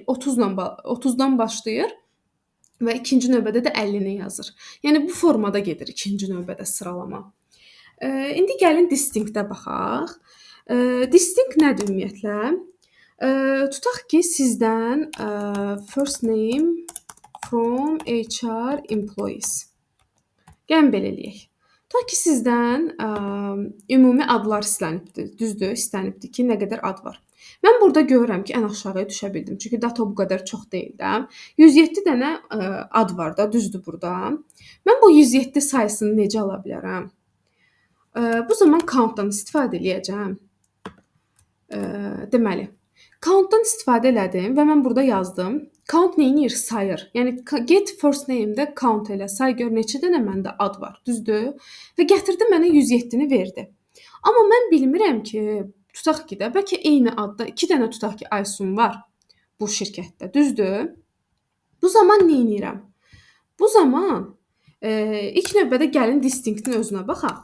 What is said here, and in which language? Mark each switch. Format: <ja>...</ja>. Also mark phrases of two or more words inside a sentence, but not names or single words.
<az>30-dan başlayır və ikinci növbədə də 50-ni yazır. Yəni bu formada gedir ikinci növbədə sıralama. İndi gəlin distinct-ə baxaq. Distinct nədir ümumiyyətlə? Tutaq ki, sizdən</az> <en>first name from HR employees.</en> <az>Gəlin belə eləyək. Tutaq ki, sizdən ümumi adlar istənibdir. Düzdür, istənibdir ki, nə qədər ad var. Mən burada görürəm ki, ən aşağıya düşə bildim. Çünki data bu qədər çox deyil də. 107 dənə ad var da, düzdür burada. Mən bu 107 sayısını necə ala bilərəm? Bu zaman count-dan istifadə edəcəm. Deməli, count-dan istifadə elədim və mən burada yazdım. Count neyinir? Sayır. Yəni</az> <en>get first name-də</en> <az>count elə, say gör neçə dənə məndə ad var, düzdür? Və gətirdi mənə 107-ni verdi. Amma mən bilmirəm ki, tutaq ki də bəlkə eyni adda 2 dənə tutaq ki Aysun var bu şirkətdə, düzdür? Bu zaman neynirəm? Bu zaman ilk növbədə gəlin distinct-in özünə baxaq.</az>